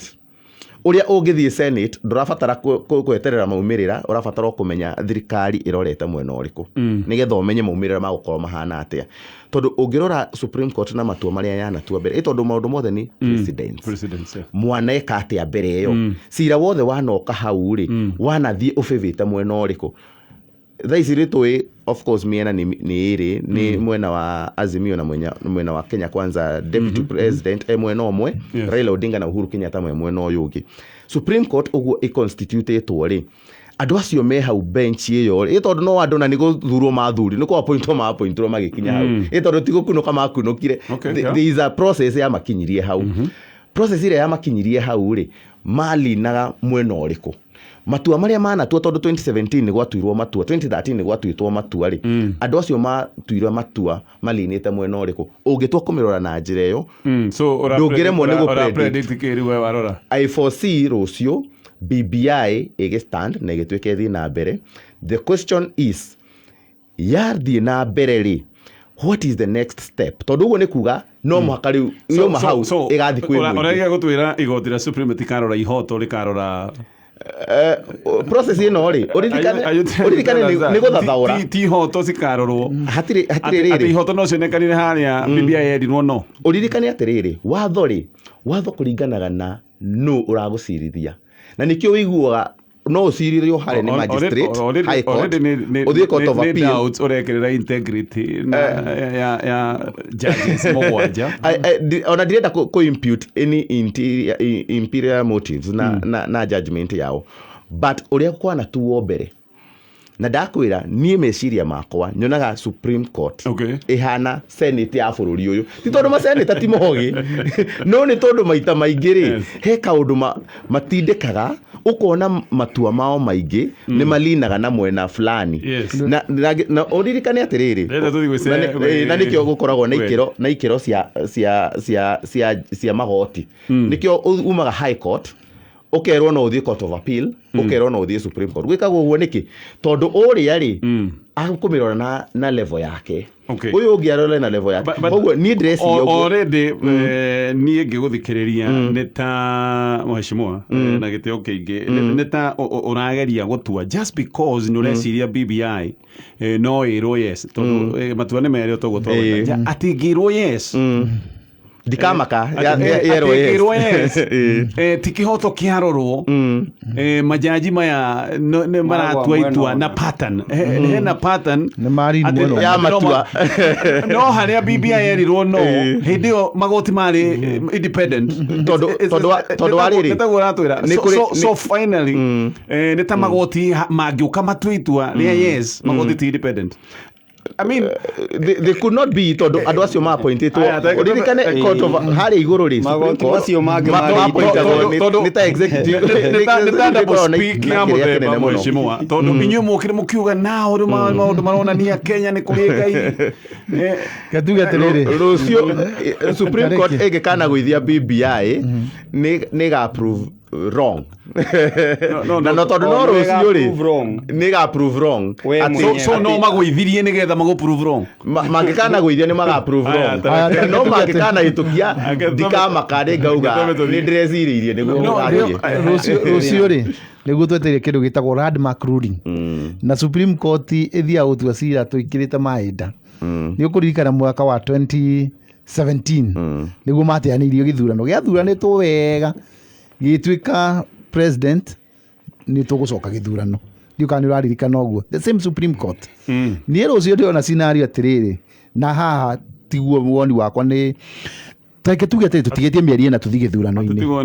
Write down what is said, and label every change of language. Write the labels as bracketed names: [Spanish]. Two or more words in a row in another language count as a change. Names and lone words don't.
[Kikuyu] Ũrĩa ũngĩthiĩ Senate ndũrabatara kweterera maumĩrĩra, ũrabatara kũmenya thirikari ĩrorete mwena ũrĩkũ nĩgetha ũmenye maumĩrĩra magũkorwo mahana atĩa. Tondũ ũngĩrora Supreme Court na matua marĩa yanatua mbere, tondũ maũndũ mothe ni president mwana eka atĩa mbere ĩyo, cira wothe wanoka hau rĩ, wanathiĩ ũbĩbĩte mwena ũrĩkũ. Thaa ici rĩtũĩ [English] of course [Kikuyu] mĩena nĩ ĩrĩ, nĩ mwena wa Azimio na mwena wa Kenya Kwanza [English] deputy president [Kikuyu] mwena ũmwe, Raila Odinga na Uhuru Kenyatta mwena ũyũ ũngĩ. Supreme Court ũguo ĩconstitutĩtwo rĩ, andũ acio me hau bench ĩyo rĩ, tondũ no andũ na nĩ gũthurwo mathuri, nĩ kũ appointwo magĩkinya hau, tondũ ti gũkunũka makunũkire. [English] There is a process [Kikuyu] ya makinyirie hau. Process ĩrĩa ya makinyirie hau rĩ, malinaga mwena ũrĩkũ. Matua marĩa manatua, tondũ 2017 nĩ gwatuirwo matua, 2013 nĩ gwatuĩtwo matua rĩ, andũ acio matuirwo matua malinĩte mwena ũrĩkũ. Ũngĩtua kũmĩrora na njĩra ĩyo, ndũngĩremwo nĩ gũpredict. [English] I foresee [Kikuyu] rũciũ BBI ĩgĩstand na ĩgĩtuĩke ĩthiĩ na mbere. [English] The question is, [Kikuyu] yathiĩ na mbere rĩ, [English] what is the next step? [Kikuyu] Tondũ ũguo nĩ kuga no mũhaka rĩu yoma hau ĩgathiĩ kwĩ mũingĩ. Ũrĩa gũtwĩra igoti rĩa Supreme tikarora ihoto rĩkarora process ĩno rĩ, ũririkane nĩ gũthathaũra ti ihoto cikarorwo. Hatirĩ rĩrĩ ihoto no cionekanire harĩa BBI yendirwo no. Ũririkane atĩrĩrĩ, watho kũringanaga na nũ ũragũcirithia. na nikio wiguaga no ũcirĩrio harĩa nĩ magistrate [English] high court [Kikuyu] ũthiĩ [English] court of appeal [Kikuyu] ũrekerera integrity ya judges mũgwanja ona ndirenda [English] impute any imperial motives [Kikuyu] na judgment yao, but ũrĩa kwana tuo mbere na ndakwĩra niĩ meciria makwa nyonaga Supreme Court ihana senate ya bũrũri ũyũ, ti tondũ maseneta ti mogi no nĩ tondũ maita maingĩ rĩ he kaũndũ matindĩkaga ũkona matua mao maingĩ nĩ malinaga na mwena fulani na ũririkane atĩrĩrĩ na nĩkĩo gũkoragwo na ikĩro cia magoti nĩkĩo umaga [English] high court [Kikuyu] ũkerwo no ũthiĩ [English] court of appeal [Kikuyu] ũkerwo no ũthiĩ Supreme Court. Gwĩkagwo ũguo nĩkĩ tondũ ũrĩa rĩ akũmĩrora na level yake ũyũ ũngĩ arore na level yake, koguo niĩ ndĩreciria already niĩ ngĩgũthikĩrĩria nĩ ta mheshimiwa na gĩtĩo kĩingĩ nĩ ta ũrageria gũtua [English] just because [Kikuyu] nĩ ũreciria BBI no ĩrwo yes tondũ matua nĩ merĩ tũgũtwara atĩ ngĩrwo yes ndikamaka yerwo yes ti kĩhoto kĩarorwo majaji maya nĩ maratua itua na pattern hena pattern ya matua no harĩa BBI erirwo no hĩndĩ ĩyo magoti marĩ independent tondũ warĩrĩ [English] so finally [Kikuyu] nĩ ta magoti mangĩũka matua itua rĩa yes magoti ti independent. [English] I mean they could not be [Kikuyu] tondũ andũ acio maappointĩtwo ũririkane court of harĩa igũrũ rĩ magoti macio mangĩ nĩ ta executive nĩ ta double speak ya mũthemba mheshimiwa tondũ inyuĩ mũkĩre mũkiuga nao maũndũ maronania Kenya nĩ kũrĩ Ngai gatuge atĩrĩrĩ rũciũ Supreme Court ĩngĩkana gũithia BBI nĩ ga [English] approve wrong [Kikuyu] no tondũ no rũciũ rĩ nĩ ga [English] approve wrong [Kikuyu] so no magũithirie nĩgetha magũ [English] prove wrong [Kikuyu] mangĩkana gũithia nĩ maga [English] approve wrong [Kikuyu] no mangĩkana hĩtũkia ndikamaka rĩ ngauga nĩ ndĩrecirĩirie rũciũ rĩ nĩguo twetereire kĩndũ gĩtagwo [English] landmark ruling [Kikuyu] na Supreme Court ĩthiaga gũtua cira tũikĩrĩte mahinda nĩ ũkũririkana mwaka wa 2017 nĩguo mateanĩirio gĩthurano gĩathuranĩtwo wega gĩtuĩka president nĩ tũgũcoka gĩthurano ndiũka nĩ ũraririkana ũguo [English] the same Supreme Court [Kikuyu] niĩ rũciũ ndĩona scenario atĩrĩrĩ na haha tiguo woni wakwa nĩ take tuge atĩ tũtigĩtie mĩeri ĩna tũthiĩ gĩthurano-inĩ